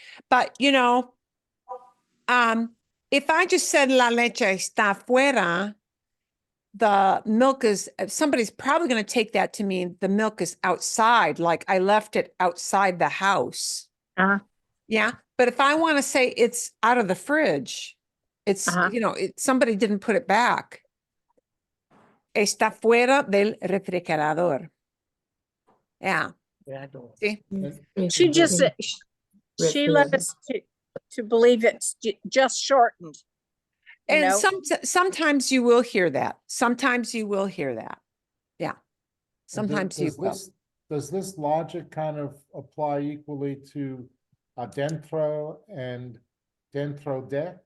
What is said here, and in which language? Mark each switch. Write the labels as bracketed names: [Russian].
[English] But, you know, if I just said [Spanish] la leche está fuera, [English] the milk is, somebody's probably going to take that to mean the milk is outside, like I left it outside the house. Yeah. But if I want to say it's out of the fridge, it's, you know, somebody didn't put it back. [Spanish] Está fuera del refrigerador. [English] Yeah. See? She just, she let us to believe it's just shortened. And sometimes you will hear that. Sometimes you will hear that. Yeah. Sometimes you will. Does this logic kind of apply equally to adentro and dentro de?